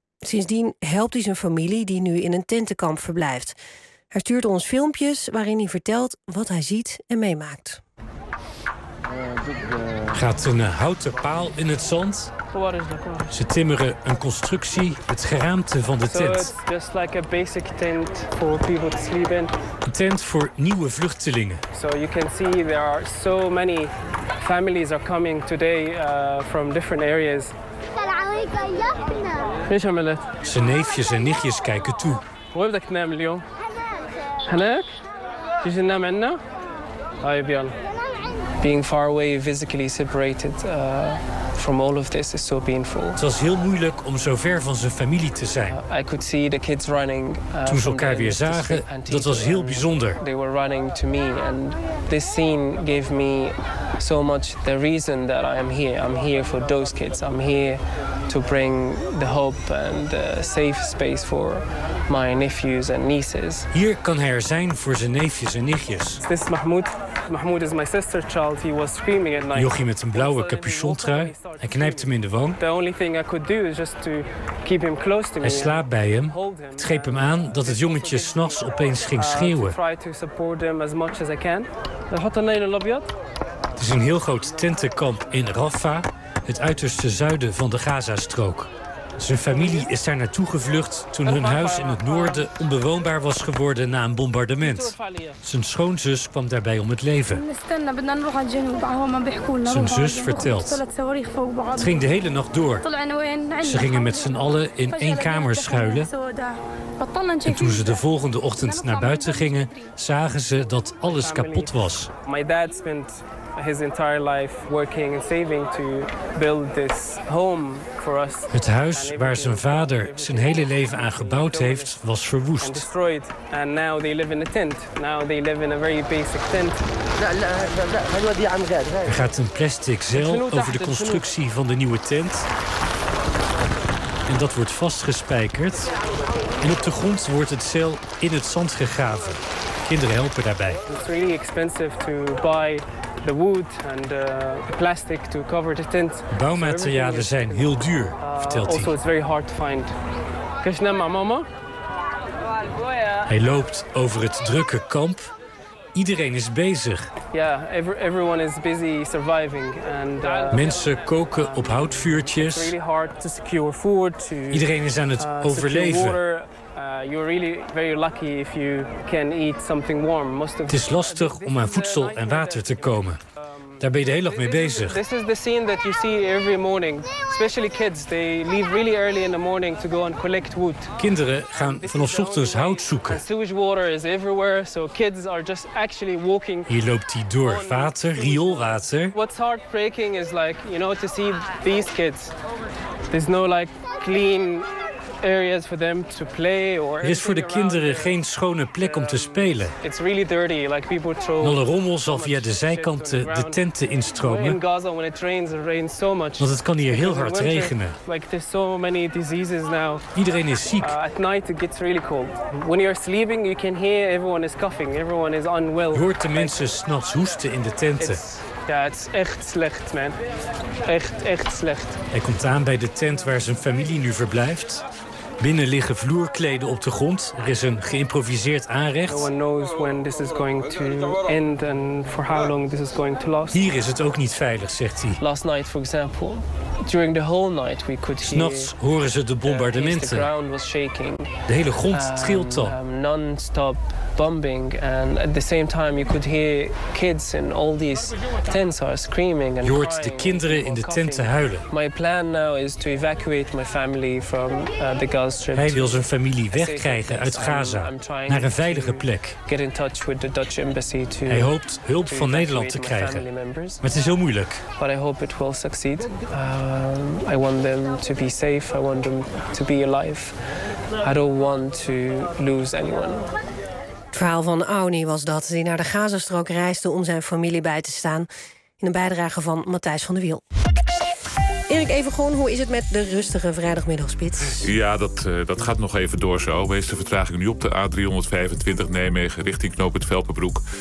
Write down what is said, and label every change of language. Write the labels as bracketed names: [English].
[Dutch] Sindsdien helpt hij zijn familie die nu in een tentenkamp verblijft. Hij stuurt ons filmpjes waarin hij vertelt wat hij ziet en meemaakt. Gaat een houten paal in het zand. Ze timmeren een constructie, het geraamte van de tent. [English] Just like a basic tent for people to sleep in. [Dutch] Een tent voor nieuwe vluchtelingen. [English] So you can see there are so many families are coming today from different areas. [Dutch] Zijn neefjes en nichtjes kijken toe. Hoe heb ik naam, Leo? Hanek? Is je naam Enna? Hoi, Björn. [English] Being far away, physically separated from all of this is so painful. [Dutch] Het was heel moeilijk om zo ver van zijn familie te zijn. [English] I could see the kids running. [Dutch] Toen ze elkaar weer zagen, dat was heel bijzonder. [English] They were running to me, and this scene gave me so much the reason that I am here. I'm here for those kids. I'm here to bring the hope and the safe space for my nephews and nieces. [Dutch] Hier kan hij er zijn voor zijn neefjes en nichtjes. [English] This is Mahmoud. Mahmoud is my sister's child. He was screaming at night. [Dutch] Jochie met een blauwe capuchontrui. Hij knijpt hem in de wang. [English] The only thing I could do is just to keep him close to me. [Dutch] Hij slaapt bij hem. Het greep hem aan dat het jongetje 's nachts opeens ging schreeuwen. [English] Try to support him as much as I can. [Dutch] Het is een heel groot tentenkamp in Rafah, het uiterste zuiden van de Gazastrook. Zijn familie is daar naartoe gevlucht toen hun huis in het noorden onbewoonbaar was geworden na een bombardement. Zijn schoonzus kwam daarbij om het leven. Zijn zus vertelt. Het ging de hele nacht door. Ze gingen met z'n allen in één kamer schuilen. En toen ze de volgende ochtend naar buiten gingen, zagen ze dat alles kapot was. [English] My dad spent his entire life working and saving to build this home for us. [Dutch] Het huis waar zijn vader zijn hele leven aan gebouwd heeft, was verwoest. [English] Destroyed, and now they live in a tent. Now they live in a very basic tent. [Dutch] Er gaat een plastic zeil over de constructie van de nieuwe tent. En dat wordt vastgespijkerd. En op de grond wordt het zeil in het zand gegraven. Kinderen helpen daarbij. [English] It's really expensive to buy the wood and the plastic to cover the tent. [Dutch] Bouwmaterialen zijn heel duur, vertelt hij. [English] Also, it's very hard to find. Kishnama, mama. [Dutch] Hij loopt over het drukke kamp. Iedereen is bezig. [English] Yeah, everyone is busy surviving. And, [Dutch] mensen koken op houtvuurtjes. [English] It's really hard to secure food, to, [Dutch] iedereen is aan het overleven. [English] You're really very lucky if you can eat something warm. Most of [Dutch] het is lastig om aan voedsel en water te komen. Daar ben je de hele dag mee bezig. [English] This is the scene that you see every morning. Especially kids, they leave really early in the morning to go and collect wood. [Dutch] Kinderen gaan vanaf 's ochtends hout zoeken. [English] Sewage water is everywhere, so kids are just actually walking. [Dutch] Hier loopt hij door water, rioolwater. [English] What's heartbreaking is like, you know, to see these kids. There's no like clean areas for them to play or. [Dutch] Er is voor de kinderen geen schone plek om te spelen. [English] It's really dirty, like people throw. [Dutch] Alle rommel zal via de zijkanten de tenten instromen. [English] In Gaza, when it rains so much. [Dutch] Want het kan hier heel hard regenen. [English] Like there's so many diseases now. [Dutch] Iedereen is ziek. [English] At night it gets really cold. When you're sleeping, you can hear everyone is coughing. Everyone is unwell. Je hoort de mensen 's nachts hoesten in de tenten. [Dutch] Ja, het is echt slecht, man. Echt slecht. Hij komt aan bij de tent waar zijn familie nu verblijft. Binnen liggen vloerkleden op de grond. Er is een geïmproviseerd aanrecht. [English] No one knows when this is going to end and for how long this is going to last. [Dutch] Hier is het ook niet veilig, zegt hij. [English] Last night, for example, during the whole night we could hear. 's [Dutch] Nachts horen ze de bombardementen. [English] The ground was shaking. [Dutch] De hele grond trilt al. [English] Non-stop bombing and at the same time you could hear kids in all these tents are screaming and. [Dutch] Je hoort de kinderen in de tenten huilen. [English] My plan now is to evacuate my family from the. [Dutch] Hij wil zijn familie wegkrijgen uit Gaza naar een veilige plek. Hij hoopt hulp van Nederland te krijgen. Maar het is heel moeilijk. [English] But I hope it will succeed. I want them to be safe. I want them to be alive. I don't want to lose anyone. [Dutch] Het verhaal van Auni was dat hij naar de Gazastrook reisde om zijn familie bij te staan. In een bijdrage van Matthijs van de Wiel. Erik Evengoon, hoe is het met de rustige vrijdagmiddagspits? Ja, dat gaat nog even door zo. Wees de vertraging nu op de A325 Nijmegen richting knooppunt Velperbroek.